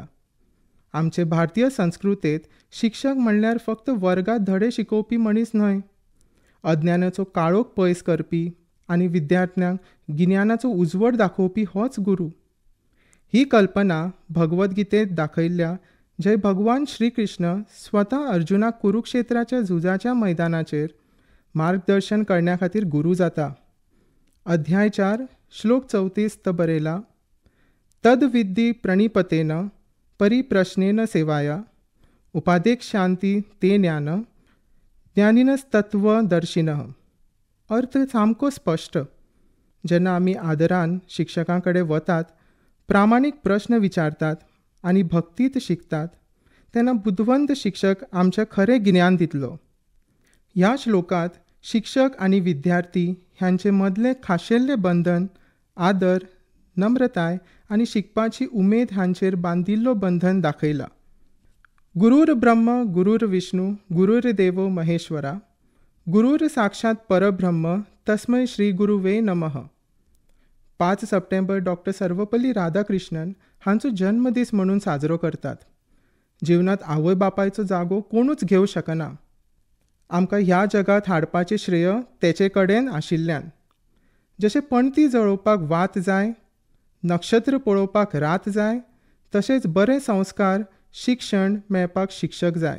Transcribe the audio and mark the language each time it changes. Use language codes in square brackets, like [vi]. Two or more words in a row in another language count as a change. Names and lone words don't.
[kok] आमचे भारतीय संस्कृतेंत शिक्षक म्हणल्यार फक्त वर्गात धडे शिकोवपी मनीस न्हय, अज्ञानाचो काळोख पयस करपी आनी विद्यार्थ्यांक गिन्यानाचो उजवाड दाखोवपी होच गुरू. ही कल्पना भगवद्गीतेंत दाखयल्या जंय भगवान श्री कृष्ण स्वता अर्जुनाक कुरुक्षेत्राच्या झुजाच्या मैदानाचेर मार्गदर्शन करण्या खातीर गुरू जाता. अध्याय 4 श्लोक 34 बरयला, [sa] तद विद्धी प्रणिपतेन परिप्रश्नेन सेवाया उपादेक्ष्यांती ते ज्ञान ज्ञानिनस्तत्वदर्शिनः. [kok] अर्थ सामको स्पश्ट. जेन्ना आमी आदरान शिक्षकां कडेन वतात, प्रामाणीक प्रश्न विचारतात आनी भक्तीत शिकतात, तेन्ना बुद्धवंत शिक्षक आमचें खरें गिन्यान दितलो. ह्या श्लोकांत शिक्षक आनी विद्यार्थी ह्यांचे मदलें खाशेल्लें बंधन आदर, नम्रताय आनी शिकपाची उमेद हांचेर बांदिल्लो बंधन दाखयला. [sa] गुरुर ब्रह्म गुरुर विष्णू गुरुर्देव महेश्वरा गुरुर साक्षात परब्रह्म तस्मै श्री गुरुवे नमः. [kok] 5 सप्टेंबर डॉक्टर सर्वपल्ली राधाकृष्णन हांचो जन्मदीस म्हणून साजरो करतात. जिवनांत आवय बापायचो जागो कोणूच घेवं शकना. आमकां ह्या जगात हाडपाचें श्रेय तेचे कडेन आशिल्ल्यान. जशें पणती जळोवपाक वात जाय, नक्षत्र पळोवपाक रात जाय, तशेंच बरे संस्कार शिक्षण मेळपाक शिक्षक जाय.